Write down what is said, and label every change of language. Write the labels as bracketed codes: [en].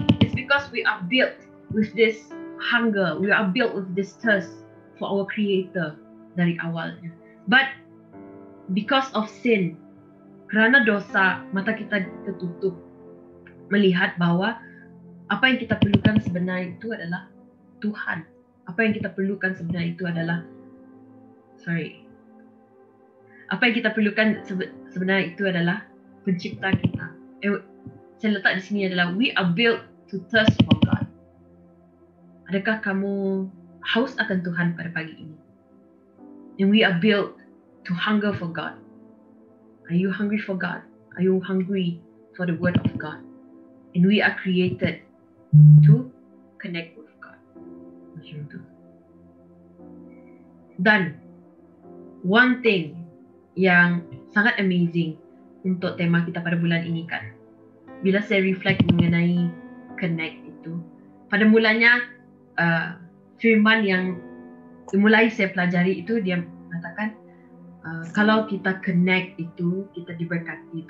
[en] It's because we are built with this hunger, we are built with this thirst for our Creator [ms] dari awalnya. [en] But because of sin, [ms] kerana dosa, mata kita tertutup melihat bahwa apa yang kita perlukan sebenarnya itu adalah Tuhan. Apa yang kita perlukan sebenarnya itu adalah apa yang kita perlukan sebenarnya itu adalah Pencipta kita. Saya letak di sini adalah [en] we are built to thirst for God. [ms] Adakah kamu haus akan Tuhan pada pagi ini? [en] And we are built to hunger for God. Are you hungry for God? Are you hungry for the Word of God? And we are created to connect with God. [ms] Macam tu. Dan one thing yang sangat amazing untuk tema kita pada bulan ini kan, bila saya reflect mengenai connect itu, pada mulanya firman yang mulai saya pelajari itu, dia mengatakan kalau kita connect itu, kita diberkati.